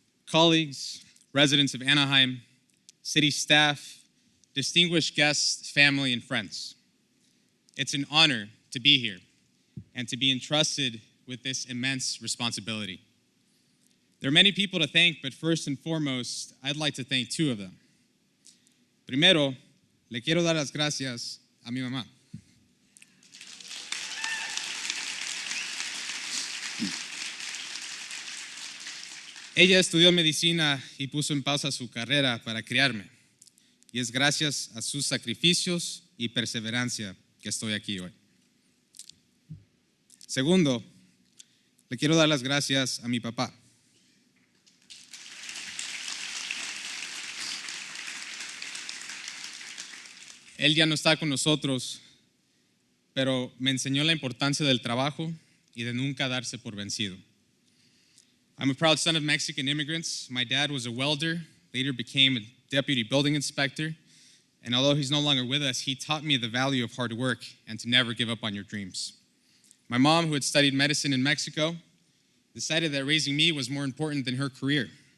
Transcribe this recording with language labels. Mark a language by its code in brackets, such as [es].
[en] Colleagues, residents of Anaheim, city staff, distinguished guests, family, and friends. It's an honor to be here and to be entrusted with this immense responsibility. There are many people to thank, but first and foremost, I'd like to thank two of them. [es] Primero, le quiero dar las gracias a mi mamá. Ella estudió medicina y puso en pausa su carrera para criarme. Y es gracias a sus sacrificios y perseverancia que estoy aquí hoy. Segundo, Le quiero dar las gracias a mi papá. Él ya no está con nosotros, pero me enseñó la importancia del trabajo y de nunca darse por vencido. [en] I'm a proud son of Mexican immigrants. My dad was a welder, later became a deputy building inspector, and although he's no longer with us, he taught me the value of hard work and to never give up on your dreams. My mom, who had studied medicine in Mexico, decided that raising me was more important than her career.